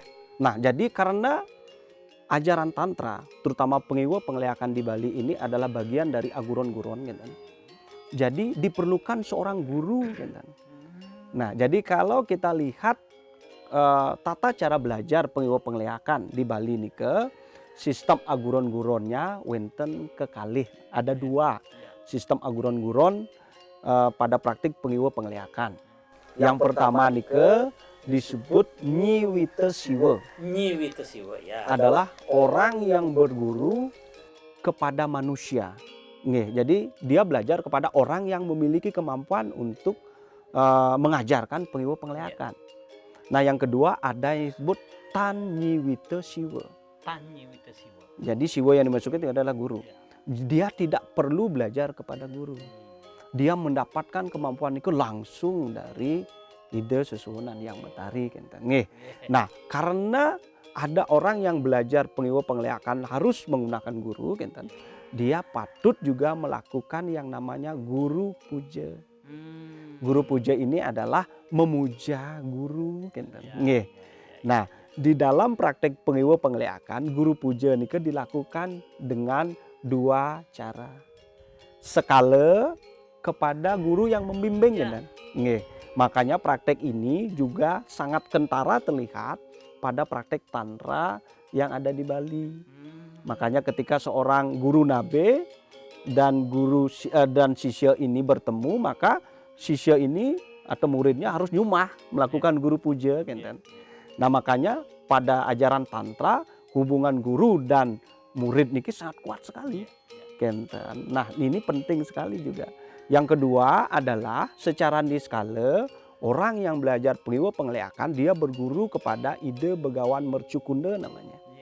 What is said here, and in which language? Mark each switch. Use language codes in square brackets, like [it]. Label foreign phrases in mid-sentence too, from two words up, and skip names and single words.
[id] Nah, jadi karena ajaran tantra, terutama pengiwa penglihakan di Bali ini adalah bagian dari aguron-guron gitu. Jadi diperlukan seorang guru gitu. Nah, jadi kalau kita lihat tata cara belajar pengiwa penglihakan di Bali nika, sistem aguron-guronnya [ban] wenten kekalih. [id] Ada 2 sistem aguron-guron pada praktik pengiwa penglihakan. Yang pertama nika disebut Nyi Wita Siwa. Nyi Wita Siwa ya. Adalah orang yang berguru kepada manusia. Nggih, jadi dia belajar kepada orang yang memiliki kemampuan untuk mengajarkan pengiwa penglihakan. Nah, yang kedua ada yang disebut Tan Nyi Wita Siwa. Tan Nyi Wita Siwa. Jadi Siwa yang dimaksudkan itu adalah guru. Dia tidak perlu belajar kepada guru. Dia mendapatkan kemampuan itu langsung dari ide susunan yang Betari kenten. Nggih. Nah, karena ada orang yang belajar pengiwa penglihakan harus menggunakan guru kenten. Dia patut juga melakukan yang namanya guru puja. Guru puja ini adalah memuja guru kenten. Nggih. Nah, di dalam praktek pengiwa penglihakan, guru puja nika dilakukan dengan 2 cara. Sekala kepada guru yang membimbing kenten. Nggih. Makanya praktek ini juga sangat kentara terlihat pada praktek tantra yang ada di Bali. Makanya ketika seorang guru nabe dan dan sisya ini bertemu, maka sisya ini atau muridnya harus nyumah melakukan guru puja kenten. Nah, makanya pada ajaran tantra hubungan guru dan murid niki sangat kuat sekali kenten. Nah, ini penting sekali juga. Yang kedua adalah secara niskala orang yang belajar pengiwa penglihakan dia berguru kepada ide Begawan Mercukunda namanya.